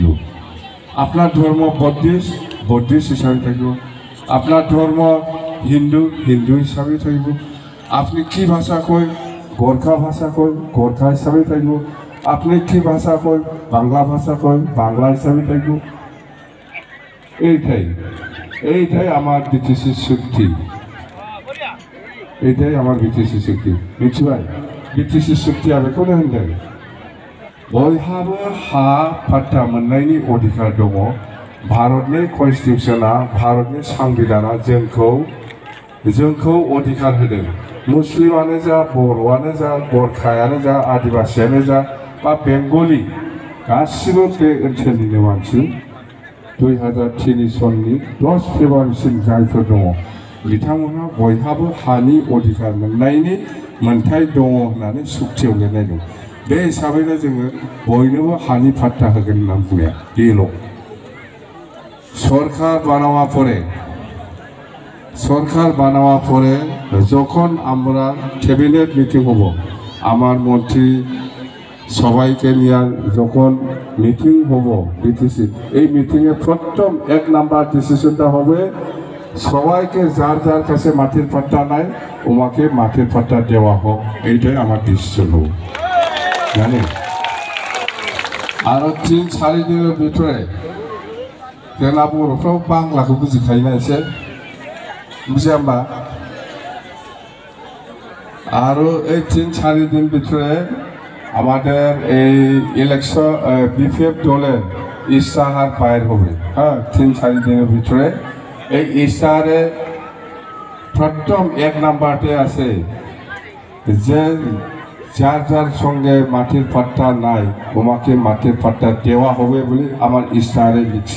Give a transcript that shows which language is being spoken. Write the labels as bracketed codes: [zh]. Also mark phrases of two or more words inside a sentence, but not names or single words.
[bn] আপনার ধর্ম বৌদ্ধিস্ট হিসাবে থাকব, আপনার ধর্ম হিন্দু হিসাবে থাকব, আপনি কি ভাষা কয় গোর্খা ভাষা কয় গোর্খা হিসাবে থাকব, আপনি কি ভাষা কয় বাংলা ভাষা কয় বাংলা হিসাবে থাকব। এইটাই আমার ব্রিটিশের শক্তি, এইটাই আমার ব্রিটিশের শক্তি। [brx] मिथिबाय ब्रिटिश शक्ति आरो बेखौनो होनदों बयहाबो हा पाट्टा मोननायनि अधिकार दङ। भारतनि कन्स्टिटिउसना भारतनि संविधाना जोंखौ अधिकार होदों। मुस्लिमानो जा बर'आनो जा गोर्खायानो जा आदिबासियानो जा बा बेंगलि गासिबो बे ओनसोलनिनो मानसि 2003 सननि 10 फेब्रुवारिसिम जायफोर दङ बिथांमोनहा बयहाबो हानि अधिकार मोननायनि मोनथाय दङ होननानै सुक्तियाव लिरनाय दं। बे हिसाबैनो जोङो बयनोबो हानि पाट्टा होगोन होनना बुंनाया बेल'। [bn] সরকার বানাওয়া পরে যখন আমরা [en] cabinet meeting [bn] হব, আমার মন্ত্রী সবাইকে নিয়ে যখন মিটিং হব বিটিসি, এই মিটিংয়ে প্রথম 1 নাম্বার ডিসিশনটা হবে সবাইকে যার যার কাছে মাটির পাট্টা নাই ওমাকে মাটির পাট্টা দেওয়া হোক। এইটাই আমার ডিসিশন হোক জানেন। আরো 3-4 দিনের ভিতরে [brx] जोंना बर'फ्राव बांलाखौ बुजिखायोना एसे बुजिया होमबा आरो [bn] এই 3-4 दिन ভিতরে আমাদের এই ইলেকশন বিপিএফ দলের ইস্তাহার বাইর হবে। হ্যাঁ 3-4 দিনের ভিতরে এই ইস্তাহারে প্রথম 1 নাম্বারতে আছে যে যার যার সঙ্গে মাটির পাট্টা নাই ওমাকে মাটির পাট্টা দেওয়া হবে বলে আমার ইস্তাহারে লিখছে।